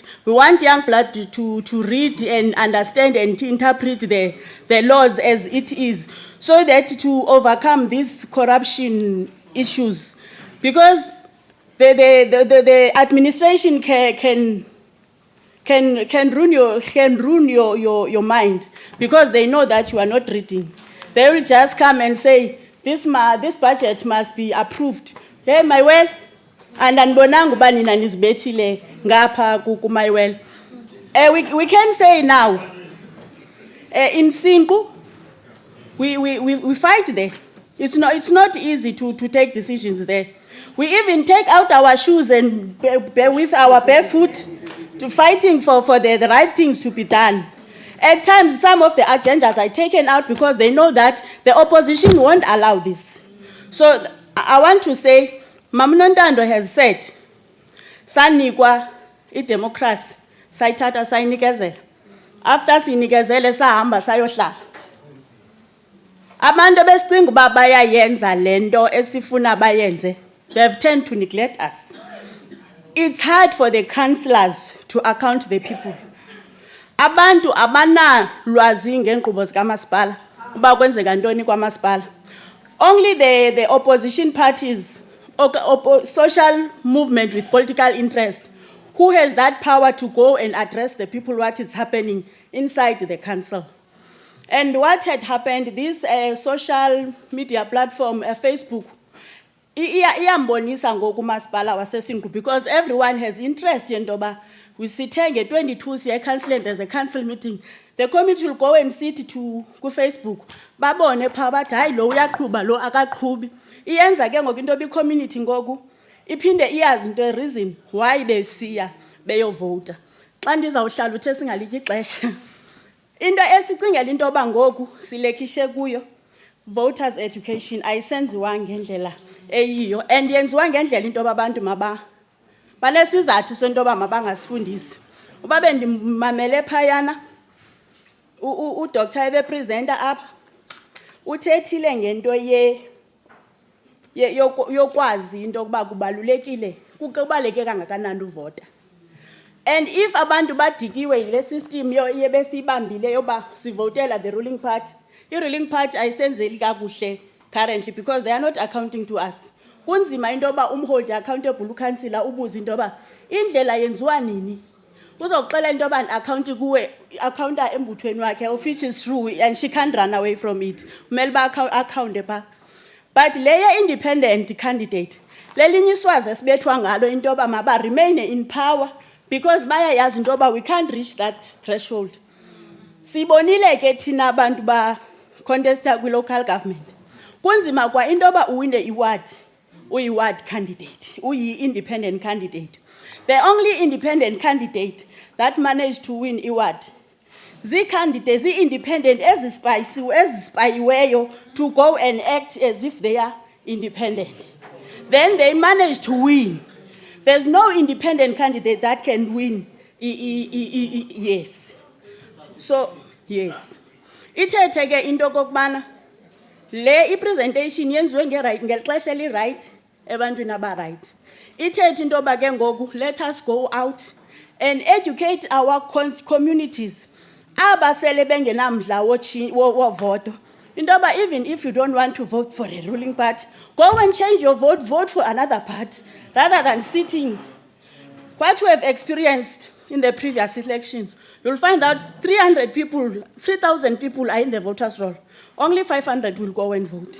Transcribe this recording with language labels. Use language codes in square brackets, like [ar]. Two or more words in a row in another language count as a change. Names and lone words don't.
[en] We want young blood to read and understand and to interpret the laws as it is, so that to overcome these corruption issues, because the administration can ruin your mind, because they know that you are not reading. They will just come and say, this budget must be approved. Hey, my well, and [xh] anbonanga uba nina nizibethile ngapha ku [en] my well. We can say now, in Sinku, we fight there. It's not easy to take decisions there. We even take out our shoes and with our bare foot to fighting for the right things to be done. At times, some of the agendas are taken out because they know that the opposition won't allow this. So I want to say, Mamnontando has said, [xh] sanikwa democracy, sayithatha sayinikezela. After sinikezele sahamba sayohlala. Abantu besicinga uba bayayenza lento esifuna bayenze, [en] they have tended to neglect us. It's hard for the councillors to account the people. [xh] Abantu abana lwazi ngeenkqubo zikamasipala uba kwenzeka ntoni kwamasipala. [en] Only the opposition parties, social movement with political interest, who has that power to go and address the people what is happening inside the council. And what had happened, this social media platform, Facebook, [xh] iyambonisa ngoku umasipala waseSingqu, [en] because everyone has interest in Doba. We sit here 22 siya council, and there's a council meeting. The committee will go and sit to Facebook. [xh] Babone pha bathi hayi lo uyaqhuba lo akaqhubi. Iyenza ke ngoku into community ngoku iphinde iyazi into [en] reason why [xh] besiya beyovota. Xa ndizawuhlala uthe singalityi ixesha. Into esicingela into yoba ngoku silekishe kuyo, [en] voters education [xh] ayisenziwa ngendlela eyiyo, and yenziwa ngendlela into yoba abantu banesizathu sento yoba mabangasifundisi. Uba bendimamele phayana uDr ebepresenta apha uthethile ngento yokwazi into yokuba kubaluleke kangakanani uvota. [en] And if [xh] abantu badikiwe yile [en] system [xh] yebesiyibambile yoba sivotela [en] the ruling party, i-ruling party [xh] ayisenzeli kakuhle [en] currently because they are not accounting to us. [xh] Kunzima into yoba umholder accountable ukansila ubuze into yoba indlela yenziwa nini. Uzokuxela into yoba account kuwe accounta embuthweni wakhe, [en] which is true, and she can't run away from it. [xh] Umele uba account pha. But leya [en] independent candidate, [xh] lelinye iswazi esibethwa ngalo into yoba maba [en] remain in power, [xh] because bayayazi into yoba [en] we can't reach that threshold. [xh] Sibonile ke thina abantu ba contesta kwi local government. Kunzima kwa into yoba uwine iward, uyi-ward candidate, uyi-independent candidate. [en] The only independent candidate that managed to win iward, candidates independent ezispayiweyo to go and act as if they are independent. Then they managed to win. There's no independent candidate that can win. Yes. So, yes. [xh] Ithethe ke into kokubana le presentation yenziwe ngexesha eli-right ebantwini aba-right. Ithethe into yoba ke ngoku [en] let us go out and educate our communities. [xh] Abasele bengenamdla wovoto. Indoba, [en] even if you don't want to vote for a ruling party, go and change your vote, vote for another party, rather than sitting. What we have experienced in the previous elections, you'll find out 300 people, 3,000 people are in the voters' roll. Only 500 will go and vote.